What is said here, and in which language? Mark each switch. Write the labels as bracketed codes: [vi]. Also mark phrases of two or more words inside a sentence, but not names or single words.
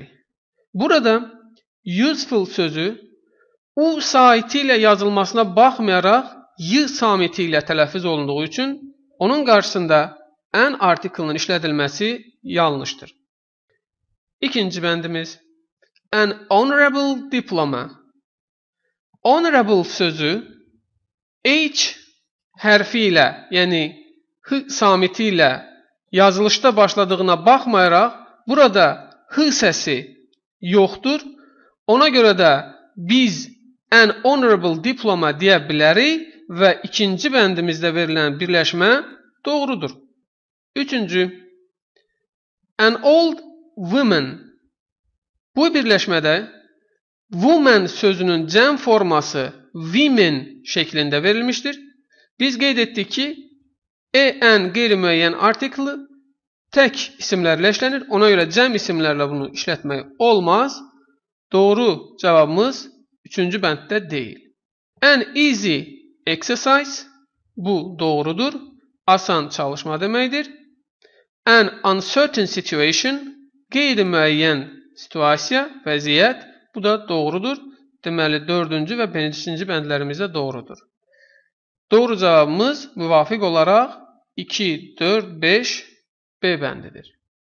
[az] Burada useful sözü u saiti ilə yazılmasına baxmayaraq y samiti ilə tələffüz olunduğu üçün onun qarşısında an artiklinin işlədilməsi yanlışdır. İkinci bəndimiz, [en] an honorable diploma. [az] Honorable sözü h hərfi ilə, yəni h samiti ilə yazılışda başladığına baxmayaraq burada h səsi yoxdur. Ona görə də biz [en] an honorable diploma [az] deyə bilərik və ikinci bəndimizdə verilən birləşmə doğrudur. Üçüncü, [en] an old woman. [az] Bu birləşmədə woman sözünün cəm forması women şəklində verilmişdir. Biz qeyd etdik ki, en qeyri-müəyyən artikli tək isimlərlə işlənir. Ona görə cəm isimlərlə bunu işlətmək olmaz. Doğru cavabımız üçüncü bənddə deyil. [en] An easy exercise. [az] Bu doğrudur. Asan çalışma deməkdir. [en] An uncertain situation. [az] Qeyri-müəyyən situasiya, vəziyyət. Bu da doğrudur. Deməli, dördüncü və beşinci bəndlərimizdə doğrudur. Doğru cavabımız müvafiq olaraq 2, 4, 5 B bəndidir.